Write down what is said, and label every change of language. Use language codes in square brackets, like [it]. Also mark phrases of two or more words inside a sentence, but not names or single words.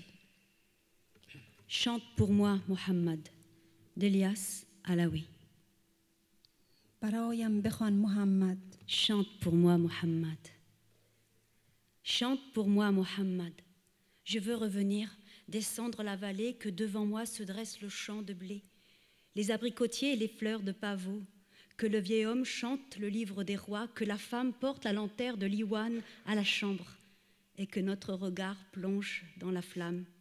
[fr] Chante pour moi, Mohammed, d'Elias Alaoui. [fa] برایم بخوان محمد. [fr] Chante pour moi, Mohammed. Chante pour moi, Mohammed. Je veux revenir, descendre la vallée, que devant moi se dresse le champ de blé, les abricotiers et les fleurs de pavot, que le vieil homme chante le livre des rois, que la femme porte la lanterne de l'iwan à la chambre, et que notre regard plonge dans la flamme.